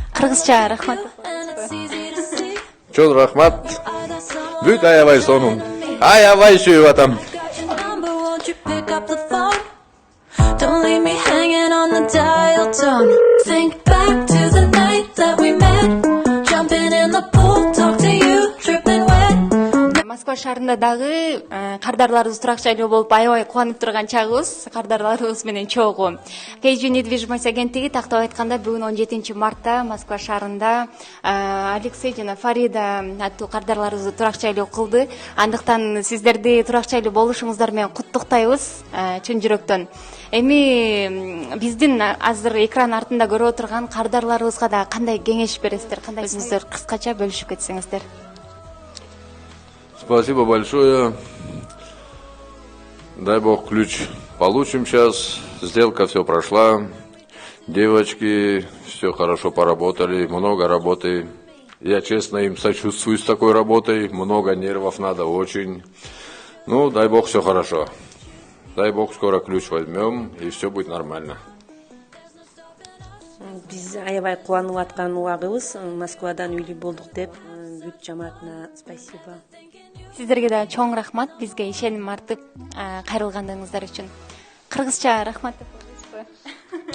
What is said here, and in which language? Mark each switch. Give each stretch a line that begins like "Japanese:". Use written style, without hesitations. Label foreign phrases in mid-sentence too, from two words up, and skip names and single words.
Kyrgyz: Кыргызча рахмат. Чоң рахмат. Бүт аябай сонун. Аябай сүйүп атам.
English: Don't leave me hanging on the dial tone. Think back to the night that we met. Jumping in the pool, talk to you, dripping wet.
Kyrgyz: Москва шаарында дагы кардарларыбыз турак жайлуу болуп аябай кубанып турган чагыбыз. Кардарларыбыз менен чогуу. KG недвижимость агенттиги тактап айтканда бүгүн 17 мартта Москва шаарында Алексей жана Фарида аттуу кардарларыбызды турак жайлуу кылды. Андыктан сиздерди турак жайлуу болушуңуздар менен куттуктайбыз чын жүрөктөн. Эми биздин азыр экран артында көрүп отурган кардарларыбызга да кандай кеңеш бересиздер? Кандай өзүңүздөр кыскача бөлүшүп кетсеңиздер?
Russian: Спасибо большое. Дай бог ключ получим сейчас. Сделка все прошла. Девочки все хорошо поработали. Много работы. Я честно им сочувствую с такой работой. Много нервов надо очень. Ну, дай бог все хорошо. Дай бог скоро ключ возьмем и все будет нормально.
Kyrgyz: Биз аябай кубанып аткан убагыбыз. Москвадан үйлүү болдук деп бүт жамаатына спасибо. Сиздерге да чоң рахмат бизге ишеним артып кайрылгандыгыңыздар үчүн. Кыргызча рахмат деп коебузбу?